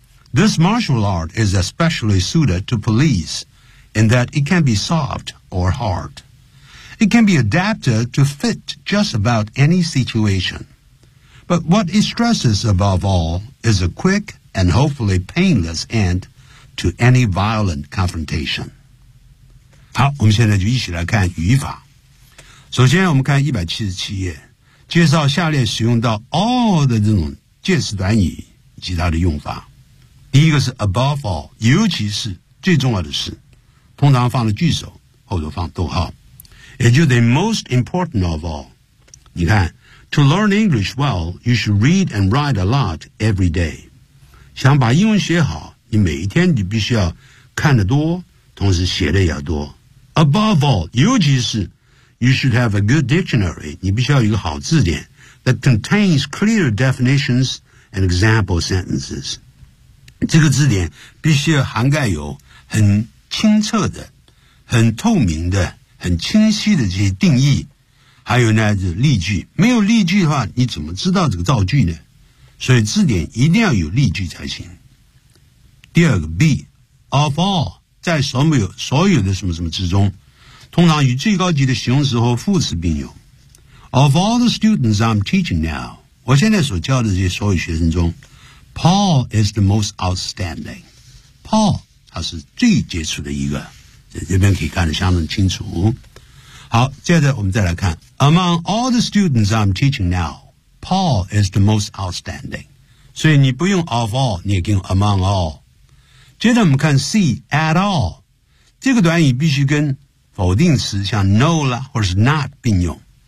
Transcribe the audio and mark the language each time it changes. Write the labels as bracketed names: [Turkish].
[English] This martial art is especially suited to police in that it can be soft or hard. It can be adapted to fit just about any situation. But what it stresses above all is a quick and hopefully painless end to any violent confrontation. [Chinese] 好，我们现在就一起来看语法。首先我们看177页，介绍下列使用到 all 的这种介词短语及它的用法。第一个是 above all， 尤其是最重要的是，通常放了句首，后头放逗号。也就是 [English] most important of all， [Chinese] 你看 [English] To learn English well, you should read and write a lot every day. [Chinese] 想把英文学好，你每一天你必须要看得多，同时写的也要多。 [English] Above all, [Chinese] 尤其是 [English] you should have a good dictionary, [Chinese] 你必须要有一个好字典 [English] that contains clear definitions and example sentences. [Chinese] 这个字典必须要涵盖有很清澈的、很透明的、很清晰的这些定义。还有呢，就是例句，没有例句的话，你怎么知道这个造句呢？所以字典一定要有例句才行。第二个 B, of all, 在所有的什么什么之中，通常与最高级的形容词和副词并用。 [English] Of all the students I'm teaching now, [Chinese] 我现在所教的这些所有学生中， [English] Paul is the most outstanding. [Chinese] Paul, 他是最杰出的一个，这边可以看得相当清楚。好，接着我们再来看， [English] Among all the students I'm teaching now, Paul is the most outstanding. [Chinese] 所以你不用 of all, 你也可以用 among all。接着我们看 C, at all, 这个短语必须跟否定词像 no 啦或是 not 并用。